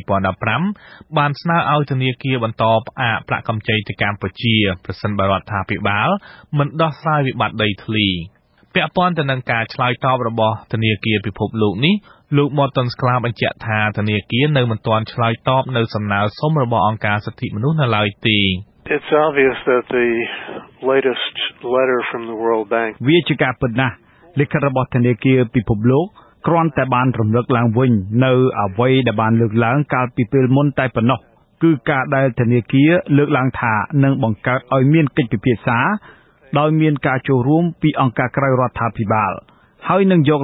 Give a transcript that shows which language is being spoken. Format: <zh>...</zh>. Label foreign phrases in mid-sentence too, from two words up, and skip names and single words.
<km>2015 បានស្នើឲ្យធនាគារបន្តផ្អាកប្រាក់កម្ចីទៅកម្ពុជាប្រសិនបើរដ្ឋាភិបាលមិនដោះស្រាយវិបត្តិដីធ្លីពាក់ព័ន្ធទៅនឹងការឆ្លើយតបរបស់ធនាគារពិភពលោកនេះលោក Morton Sklar បញ្ជាក់ថាធនាគារនៅមិនទាន់ឆ្លើយតបនៅសំណើសុំរបស់អង្គការសិទ្ធិមនុស្សនៅឡើយទេ</km> <en>It's obvious that the latest letter from the World Bank</en> <km>វាជាការពិតណាស់លិខិតរបស់ធនាគារពិភពលោកគ្រាន់តែបានរំលឹកឡើងវិញនៅអ្វីដែលបានលើកឡើងកាលពីពេលមុនតែប៉ុណ្ណោះគឺការដែលធនា គារលើកឡើងថានឹងបង្កើតឲ្យមានកិច្ចពិភាក្សាដោយមានការចូលរួមពីអង្គការក្រៅរដ្ឋាភិបាលហើយនឹងយកល</km>